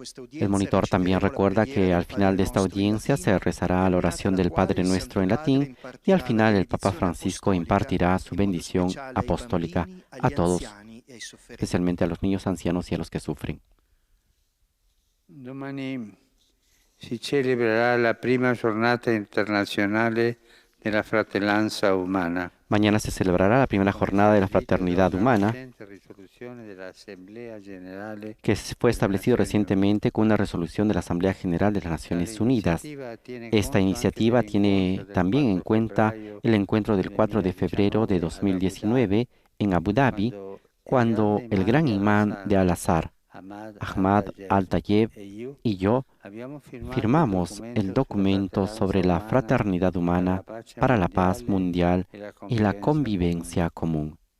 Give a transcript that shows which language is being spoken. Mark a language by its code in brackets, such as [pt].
[es] El monitor también recuerda que al final de esta audiencia se rezará la oración del Padre Nuestro en latín y al final el Papa Francisco impartirá su bendición apostólica a todos, especialmente a los niños, ancianos y a los que sufren. [it] Domani si celebrerà la prima giornata internazionale della fratellanza umana. [es] Mañana se celebrará la primera jornada de la fraternidad humana, que fue establecido recientemente con una resolución de la Asamblea General de las Naciones Unidas. Esta iniciativa tiene también en cuenta el encuentro del 4 de febrero de 2019 en Abu Dhabi, cuando el gran imán de Al-Azhar, Ahmad Al-Tayeb, y yo firmamos el documento sobre la fraternidad humana para la paz mundial y la convivencia común.